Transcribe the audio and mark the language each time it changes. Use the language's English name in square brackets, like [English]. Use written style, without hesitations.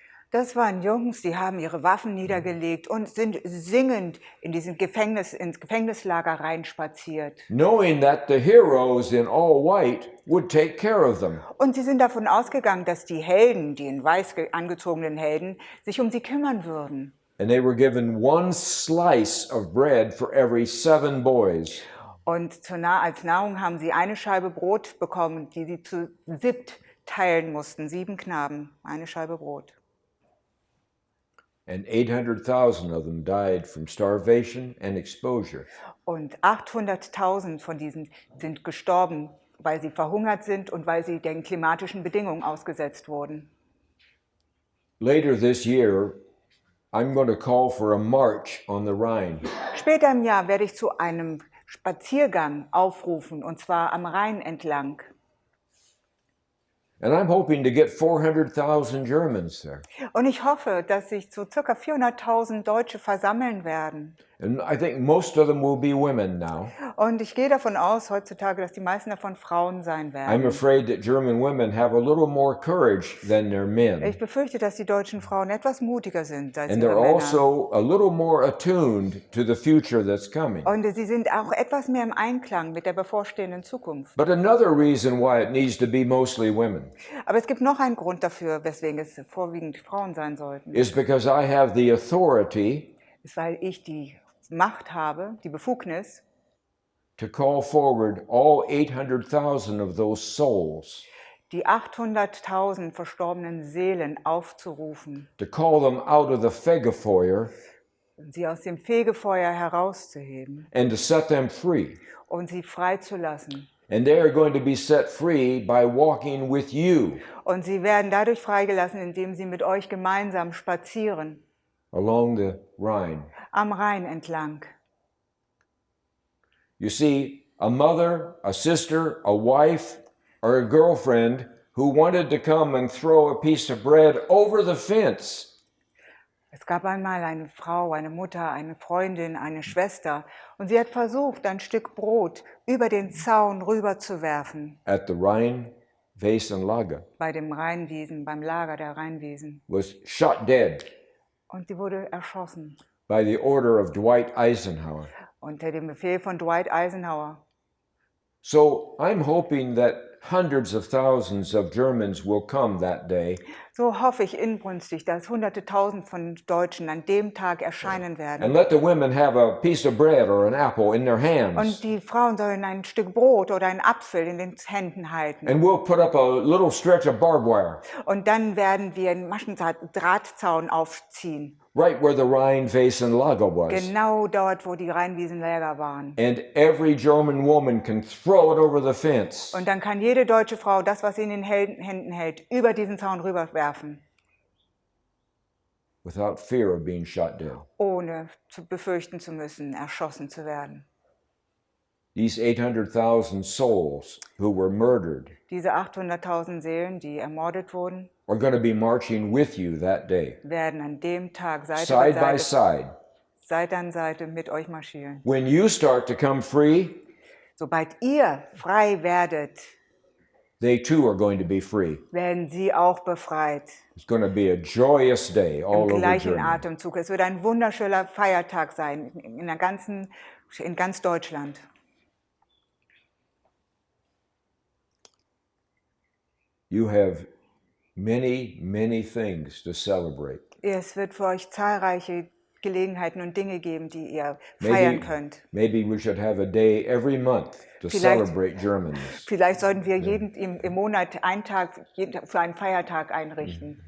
[German] Das waren Jungs, die haben ihre Waffen niedergelegt und sind singend ins Gefängnislager reinspaziert. [English] Knowing that the heroes in all white would take care of them. [German] Und sie sind davon ausgegangen, dass die Helden, die in weiß angezogenen Helden, sich um sie kümmern würden. [English] And they were given one slice of bread for every 7 boys. [German] Und als Nahrung haben sie eine Scheibe Brot bekommen, die sie zu 7 teilen mussten. 7 Knaben, eine Scheibe Brot. [English] And 800,000 of them died from starvation and exposure. [German] Und 800.000 von diesen sind gestorben, weil sie verhungert sind und weil sie den klimatischen Bedingungen ausgesetzt wurden. [English] Later this year, I'm going to call for a march on the Rhine. [German] Später im Jahr werde ich zu einem Spaziergang aufrufen, und zwar am Rhein entlang. [English] And I'm hoping to get 400,000 Germans there. [German] Und ich hoffe, dass sich so ca. 400.000 Deutsche versammeln werden. [English] And I think most of them will be women now. [German] Und ich gehe davon aus heutzutage, dass die meisten davon Frauen sein [English] I'm [German] werden. [English] afraid that German women have a little more courage than their men. [German] Ich befürchte, dass die deutschen Frauen etwas mutiger sind als [English] And [German] ihre [English] they're [German] Männer. [English] also a little more attuned to the future that's coming. [German] Und sie sind auch etwas mehr im Einklang mit der bevorstehenden Zukunft. [English] But another reason why it needs to be mostly women [German] Aber es gibt noch einen Grund dafür, weswegen es vorwiegend Frauen sein sollten. [English] is because I have the authority [German] Ist, weil ich die Macht habe, die Befugnis, [English] to call forward all 800,000 of those souls, [German] die 800.000 verstorbenen Seelen aufzurufen, [English] to call them out of the Fegefeuer [German] sie aus dem Fegefeuer herauszuheben [English] and to set them free. [German] und sie freizulassen. [English] And they are going to be set free by walking with you [German] Und sie werden dadurch freigelassen, indem sie mit euch gemeinsam spazieren, [English] along the Rhine. [German] am Rhein entlang. [English] You see, a mother, a sister, a wife, or a girlfriend who wanted to come and throw a piece of bread over the fence [German] Es gab einmal eine Frau, eine Mutter, eine Freundin, eine Schwester, und sie hat versucht, ein Stück Brot über den Zaun rüberzuwerfen, [English] at the Rhein-Wesen-Lager, [German] bei dem Rheinwiesen, beim Lager der Rheinwiesen. [English] was shot dead [German] Und sie wurde erschossen [English] by the order of Dwight Eisenhower. [German] unter dem Befehl von Dwight Eisenhower. [English] So I'm hoping that hundreds of thousands of Germans will come that day. [German] So hoffe ich inbrünstig, dass Hunderte Tausend von Deutschen an dem Tag erscheinen [English] And [German] werden. [English] let the women have a piece of bread or an apple in their hands. [German] Und die Frauen sollen ein Stück Brot oder einen Apfel in den Händen halten. [English] And we'll put up a little stretch of barbed wire [German] Und dann werden wir einen Maschendrahtzaun aufziehen. [English] right where the Rhine Basin Lager was. [German] Genau dort, wo die Rheinwiesenlager waren. [English] And every German woman can throw it over the fence. [German] Und dann kann jede deutsche Frau das, was sie in den Händen hält, über diesen Zaun rüberwerfen, [English] Without fear of being shot dead. [German] ohne zu befürchten zu müssen, erschossen zu werden. [English] These 800,000 souls who were murdered [German] Diese 800.000 Seelen, die ermordet wurden, [English] are going to be marching with you that day, [German] werden an dem Tag [English] side by side. [German] Seite an Seite mit euch marschieren. [English] When you start to come free, [German] Sobald ihr frei werdet, [English] they too are going to be free. [German] werden sie auch befreit. [English] It's going to be a joyous day all [German] Im [English] over [German] gleichen [English] Germany. [German] Atemzug. Es wird ein wunderschöner Feiertag sein in ganz Deutschland. [English] You have many, many things to celebrate. [German] Es wird für euch zahlreiche Gelegenheiten und Dinge geben, die ihr feiern könnt. [English] Maybe we should have a day every month to [German] Vielleicht- [English] celebrate Germans. [German] Vielleicht sollten wir im Monat einen Tag für einen Feiertag einrichten.